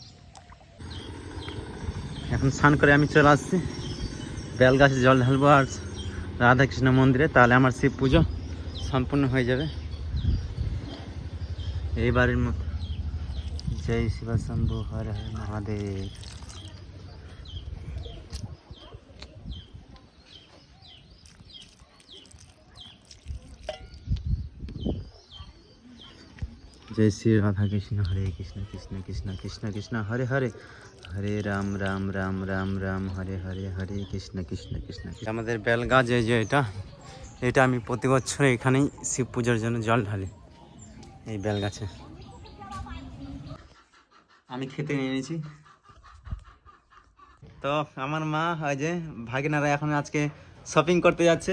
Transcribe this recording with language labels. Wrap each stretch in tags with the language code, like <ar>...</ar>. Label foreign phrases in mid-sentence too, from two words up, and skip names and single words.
<bn>এখন স্নান করে আমি চলে আসছি বেল গাছে জল ঢালবো আর রাধাকৃষ্ণ মন্দিরে, তাহলে আমার শিব পুজো সম্পূর্ণ হয়ে যাবে এইবারের মতো। জয় শিব শম্ভু, হরে হরে মহাদেব।</bn> <hi>जय श्री राधा कृष्ण, हरे कृष्ण कृष्ण कृष्ण कृष्ण कृष्ण हरे हरे, हरे राम राम राम राम राम हरे हरे, हरे कृष्ण कृष्ण कृष्ण।</hi> <bn>আমাদের বেলগাছ যে এটা আমি প্রতি বছর এখানেই শিব পূজার জন্য জল ঢালি, এই বেলগাছে। আমি খেতে নিয়ে নিয়েছি। তো আমার মা ওই যে ভাগিনারা এখন আজকে শপিং করতে যাচ্ছে।</bn>